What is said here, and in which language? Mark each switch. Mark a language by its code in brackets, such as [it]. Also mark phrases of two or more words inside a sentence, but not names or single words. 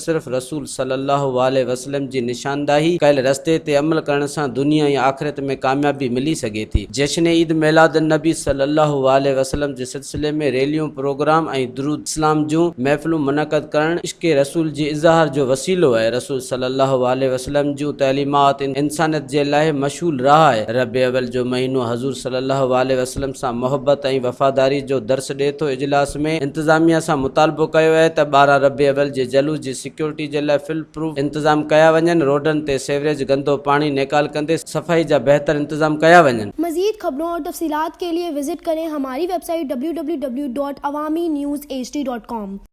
[sd] सिर्फ़ रसूल [ar] صلى الله عليه وسلم [sd] जी निशानदाही कयल रस्ते ते अमल करण सां दुनिया या आख़िरत में कामयाबी मिली सके थी। जश्न ईद मिलाद नबी [ar] صلى الله عليه وسلم [sd] जे सिलसिले में रैलियूं, प्रोग्राम ऐं दुरूद इस्लाम जूं महफ़िलूं मुनक़द करण इश्क रसूल जी इज़हार जो वसीलो है। रसूल [ar] صلى الله عليه وسلم [sd] जूं तैलीमात इंसानियत जे लाइ मशहूर रहा है। रबी अव्वल जो महीनो हज़ूर [ar] صلى الله عليه وسلم [sd] सां मोहब्बत ऐं वफ़ादारी जो दर्स ॾिए थो। इजलास में इंतज़ामिया सां मुतालबो कयो है त 12 रबी अव्वल जे जलूस जी सिक्योरिटी जे लाइ [en] full proof [sd] इंतजाम कया वञनि। रोडनि ते सेवरेज, गंदो पानी निकाल कंदे सफाई जा बेहतर इंतजाम कया वञनि। [ur] مزید خبروں اور تفصیلات کے لیے وزٹ کریں ہماری ویب سائٹ www.awamiNewsHD.com.